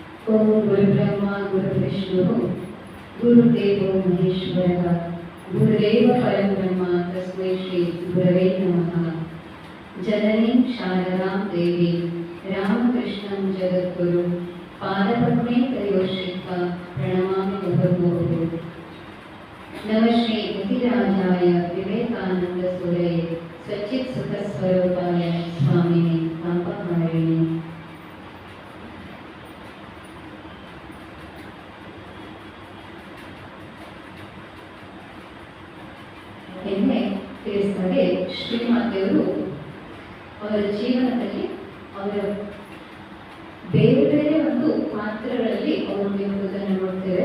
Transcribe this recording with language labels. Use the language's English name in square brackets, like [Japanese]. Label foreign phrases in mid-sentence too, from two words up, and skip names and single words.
[Sanskrit] ॐ गुरुब्रह्म गुरुविष्णु गुरुदेवो महेश्वर गुरुदेव परब्रह्म तस्मै श्री गुरवे नमः. जननीं शारदां देवि रामकृष्णं जगद्गुरु पादपद्मे त्रयोश्रिता प्रणमामि मुहुर्मुहुः. नमः श्री यतिराजाय विवेकानन्द सूरये सच्चित् सुख स्वरूपाय स्वामिने पापहारिणि. [Kannada] ಎನ್ನೆ ತಿಳಿಸಿದರೆ ಶ್ರೀಮಾತೆಯವರು ಅವರ ಜೀವನದಲ್ಲಿ ಅವರ ಬೇರೆ ಬೇರೆ ಒಂದು ಪಾತ್ರಗಳಲ್ಲಿ ಅವರು ಇರುವುದನ್ನು ನೋಡ್ತೇವೆ.